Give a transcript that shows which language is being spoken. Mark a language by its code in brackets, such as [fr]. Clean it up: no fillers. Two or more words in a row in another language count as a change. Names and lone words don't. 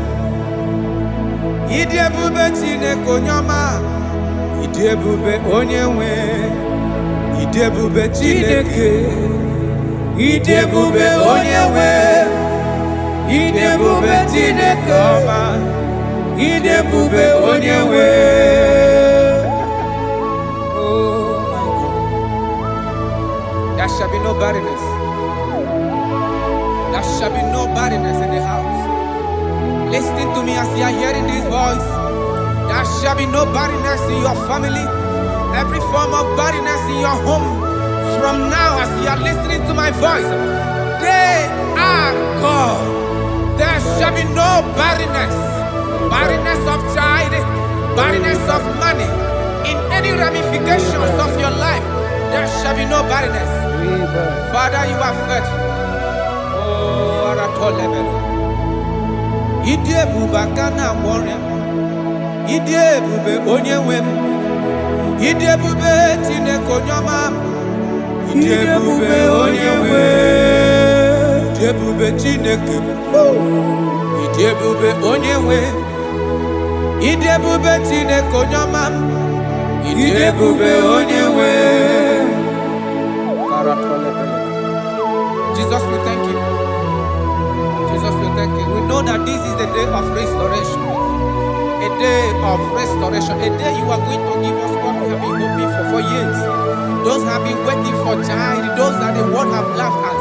[ig] Ide bube Chineke onye ọma. Ide bube onye nwe. Ide bube Chineke. Ide bube onye nwe. Ide bube Chineke ọma. Ide bube onye nwe. [en] There shall be no barrenness. There shall be no barrenness in the house. Listen to me as you are hearing this voice. There shall be no barrenness in your family. Every form of barrenness in your home. From now as you are listening to my voice, they are gone. There shall be no barrenness. Barrenness of child, barrenness of money. In any ramifications of your life, there shall be no barrenness. Father, you are faithful. [ig] Oh, Aratolebele. Ide bube kana warrior. Ide bube onye wem. Ide bube Chineke onye ọma. Ide bube onye wem. Ide bube Chineke. Ide bube onye wem. Ide bube Chineke onye ọma. Ide bube onye wem. [en] Jesus, we thank you. Jesus, we thank you. We know that this is the day of restoration. A day of restoration. A day you are going to give us what we have been hoping for years. Those have been waiting for child. Those that the world have laughed at.